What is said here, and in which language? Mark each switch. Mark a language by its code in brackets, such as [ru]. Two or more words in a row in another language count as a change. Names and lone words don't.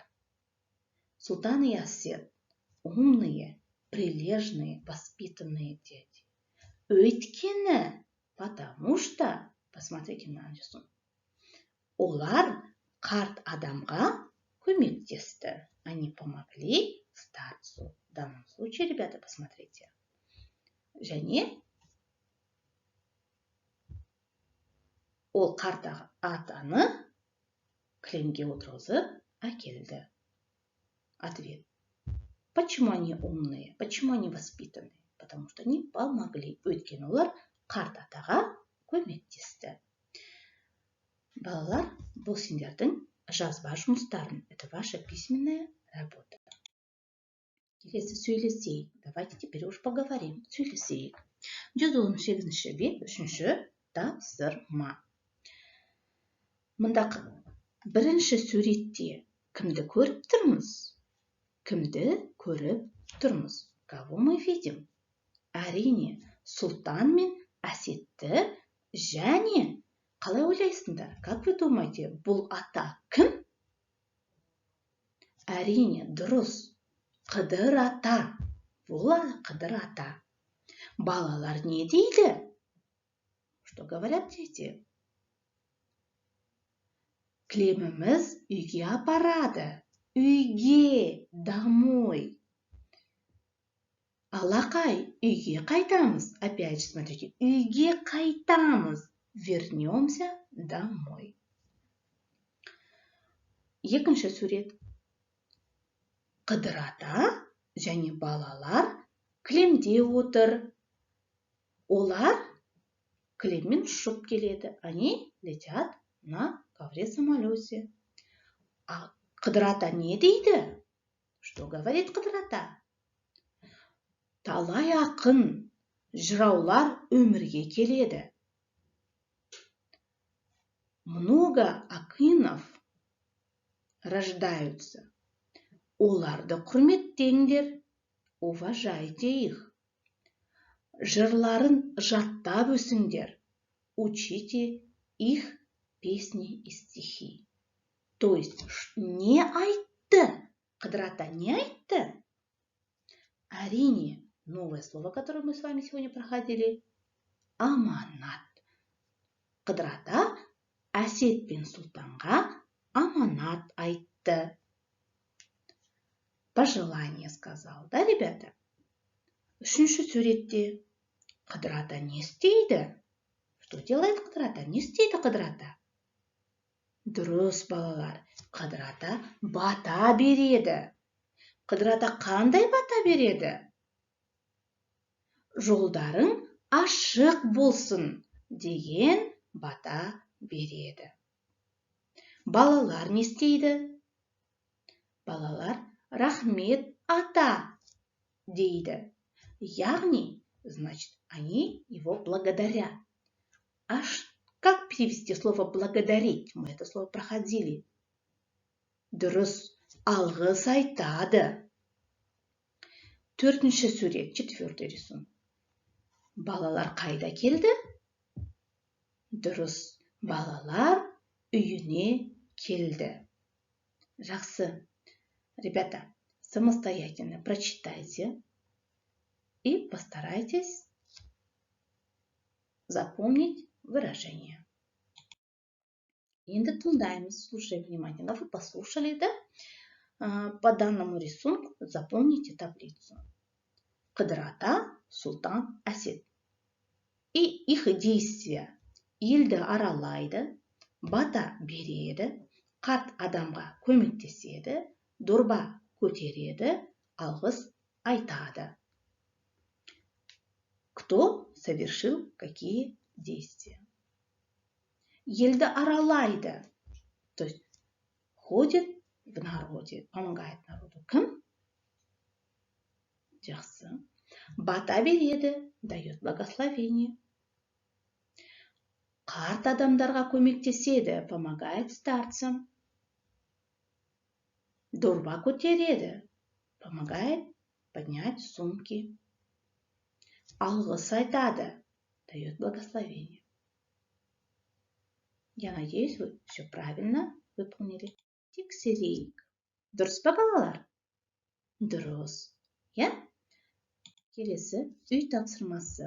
[ru] Султан и Әсет умные, прилежные, воспитанные дети. Өйткені, потому что, посмотрите на рисунок, [kk] олар қарт адамға көмектесті. [ru] Они помогли старцу. В данном случае, ребята, посмотрите. [kk] Және ол қарт атаны кілемге отырғызып әкелді. [ru] Ответ. Почему они умные? Почему они воспитанные? Потому что они помогли. [kk] Өйткені олар қарт атаға көмектесті. Балалар, бұл сендердің жазба жұмыстарын. [ru] Это ваша письменная работа. [kk] Келесі сөйлесейік. [ru] Давайте теперь уж поговорим. [kk] Сөйлесейік. 118 бет, 3-ші тапсырма. Мұнда бірінші суретте кімді көріп тұрмыз? Кімді көріп тұрмыз? [ru] Кого мы видим? [kk] Әрине, Сұлтан мен Әсетті және қалай ойлайсыңдар? [ru] Как вы думаете, [kk] бұл ата кім? Әрине, дұрыс. Қыдыр ата. Бұл Қыдыр ата. Балалар не дейді? [ru] Что говорят дети? [kk] Кілеміміз үйге апарады. Үйге, домой. Алақай, үйге қайтамыз. [ru] Опять же, смотрите, [kk] үйге қайтамыз. [ru] Вернемся домой. [kk] Екінші сурет. Қыдыр ата және балалар кілемде отыр. Олар кілеммен ұшып келеді. [ru] Они летят на ковре-самолете. [kk] А Қыдыр ата не дейді? [ru] Что говорит Қыдыр ата? [kk] Талай ақын, жыраулар өмірге келеді. [ru] Много акынов рождаются. [kk] Оларды құрметтеңдер, [ru] уважайте их. [kk] Жырларын жаттап өсіңдер, [ru] учите их песни и стихи. То есть, [kk] не айтты? Қыдыр ата не айтты? Әрине, [ru] новое слово, которое мы с вами сегодня проходили, [kk] аманат. Қыдыр ата Әсет пен Сұлтанға аманат айтты. [ru] Пожелание сказал, да, ребята? [kk] Үшінші суретте Қыдыр ата не істейді? [ru] Что делает [kk] Қыдыр ата? Не істейді Қыдыр ата? Дұрыс, балалар. Қыдыр ата бата береді. Қыдыр ата қандай бата береді? Жолдарың ашық болсын деген бата береді. Балалар не істейді? Балалар рахмет ата дейді. Яғни, [ru] значит, они его благодарят. Как перевести слово благодарить? Мы это слово проходили. [kk] Дұрыс, алғыс айтады. Төртінші сурет, [ru] четвертый рисунок. [kk] Балалар қайда келді? Дұрыс, балалар үйіне келді. Жақсы. [ru] Ребята, самостоятельно прочитайте и постарайтесь запомнить выражение. [kk] Енді тыңдаймыз, [ru] слушай внимательно. Вы послушали, да? По данному рисунку запомните таблицу. Қыдыр ата, Сұлтан, Әсет. И их действия. [kk] Елді аралайды, бата береді, қарт адамға көмектеседі, дорба көтереді, алғыс айтады. [ru] Кто совершил какие действия? [kk] Елді аралайды, [ru] то есть ходит в народе, помогает народу. [kk] Кім? Жақсы. Бата береді, [ru] дает благословение. [kk] Қарт адамдарға көмектеседі, [ru] помогает старцам. [kk] Дорба көтереді, [ru] помогает поднять сумки. [kk] Алғыс айтады, [ru] дает благословение. Я надеюсь, вы все правильно выполнили. [kk] Тексерейік. Дұрыс па, балалар? Дұрыс. Я? Келесі үй тапсырмасы.